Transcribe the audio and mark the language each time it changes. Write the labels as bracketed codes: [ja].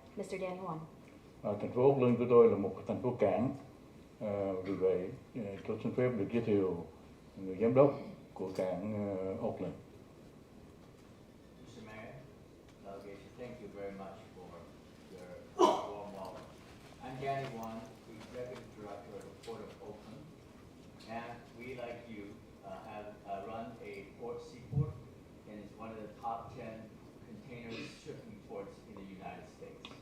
[en] Mr. Daniel Won. [vi] Thành phố Oakland của tôi là một thành phố cảng, vì vậy tôi xin phép được giới thiệu người giám đốc của cảng Oakland. [en] Mr. Mayor, delegation, thank you very much for your warm welcome. I'm Daniel Won, the executive director of the Port of Oakland, and we, like you, have run a seaport, and it's one of the top 10 container shipping ports in the United States.